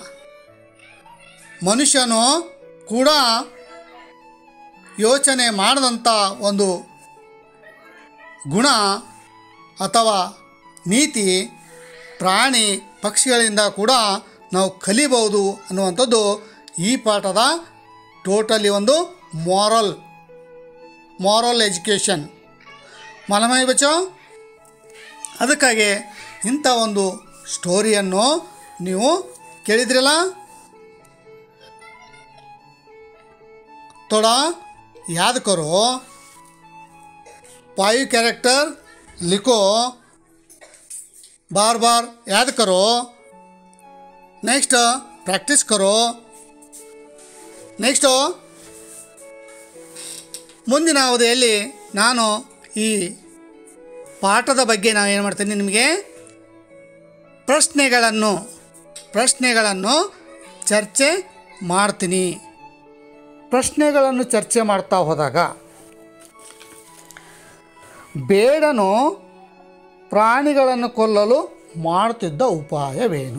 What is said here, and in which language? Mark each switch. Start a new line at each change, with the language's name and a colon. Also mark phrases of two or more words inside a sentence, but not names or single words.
Kannada: ಮನುಷ್ಯನು ಕೂಡ ಯೋಚನೆ ಮಾಡದಂಥ ಒಂದು ಗುಣ ಅಥವಾ ನೀತಿ ಪ್ರಾಣಿ ಪಕ್ಷಿಗಳಿಂದ ಕೂಡ ನಾವು ಕಲಿಬಹುದು ಅನ್ನುವಂಥದ್ದು ಈ ಪಾಠದ ಟೋಟಲಿ ಒಂದು
English: moral education
Hindi: मालूम हुई बच्चो.
Kannada: ಅದಕ್ಕಾಗಿ ಇಂಥ ಒಂದು ಸ್ಟೋರಿಯನ್ನು ನೀವು ಕೇಳಿದ್ರಲ್ಲ.
Hindi: थोड़ा याद करो, 5 कैरेक्टर लिखो, बार बार याद करो,
English: next practice
Hindi: करो.
Kannada: नेक्स्ट ಮುಂದಿನ ಅವಧಿಯಲ್ಲಿ ನಾನು ಈ ಪಾಠದ ಬಗ್ಗೆ ನಾನು ಏನು ಮಾಡ್ತೀನಿ, ನಿಮಗೆ ಪ್ರಶ್ನೆಗಳನ್ನು ಚರ್ಚೆ ಮಾಡ್ತೀನಿ. ಪ್ರಶ್ನೆಗಳನ್ನು ಚರ್ಚೆ ಮಾಡ್ತಾ ಹೋದಾಗ ಬೇಡನು ಪ್ರಾಣಿಗಳನ್ನು ಕೊಲ್ಲಲು ಮಾಡುತ್ತಿದ್ದ ಉಪಾಯವೇನು?